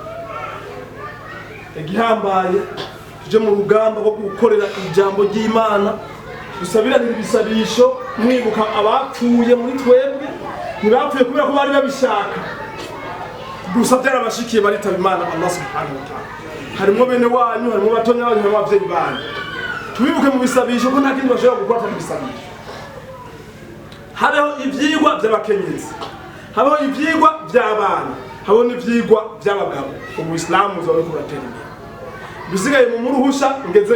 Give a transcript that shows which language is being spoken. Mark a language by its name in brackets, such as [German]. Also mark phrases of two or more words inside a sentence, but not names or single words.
[Rundi] igihambaye tuje mu rugamba rwo gukorera ijambo ry'Imana dusabirana ibisabisho mwibuka abapfuye muri twebwe ntibapfuye kubera ko bari babishaka gusa byarabashikiye baritaba Imana [Arabic] الله سبحانه وتعالى [Rundi] harimo bene wanyu harimo batonya banyu harimo abavyeyi banyu tubibuke mu bisabisho ko nta kindi bashobora gukora atari bisabisho habeho ivyigwa by'abakenyezi habeho ivyigwa by'abana habeho n'ivyigwa by'abagabo ubu Islam uzabe kuratera imbere bisigaye mu muruhusha ngeze